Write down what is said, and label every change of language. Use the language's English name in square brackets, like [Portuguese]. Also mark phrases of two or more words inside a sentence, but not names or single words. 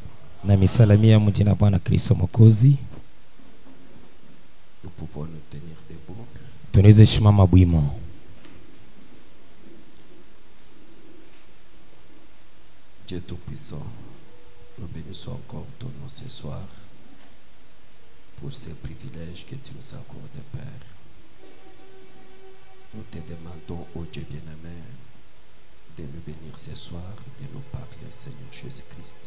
[Swahili] Na misalamia mjina Bwana Kristo Mwokozi. [French] Nous pouvons nous tenir debout. [Swahili] Tunaweza simama bwimo. [French] Dieu Tout-Puissant, nous bénissons encore ton nom ce soir pour ce privilège que tu nous accordes, Père. Nous te demandons, ô Dieu bien-aimé, de nous bénir ce soir, de nous parler, Seigneur Jésus-Christ.